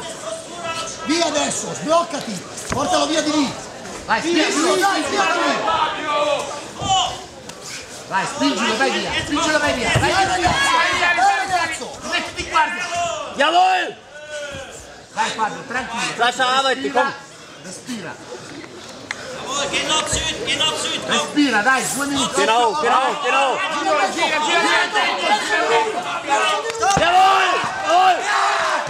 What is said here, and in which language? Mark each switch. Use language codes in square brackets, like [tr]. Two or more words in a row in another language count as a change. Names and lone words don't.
[it] Via adesso, sbloccati. Portalo via di lì. Dai, Via di spingilo. lì, dai, via di lì. Dai, spingilo, vai via. Dai ragazzo. Mettiti in guardia. Jawohl! Dai Fabio, tranquillo. [de] Sascha, arbeite, komm. [it] Respira. [de] Jawohl, geh nach Süd, komm. [it] Respira, dai, 2 minuti. [de] Genau. Jawohl!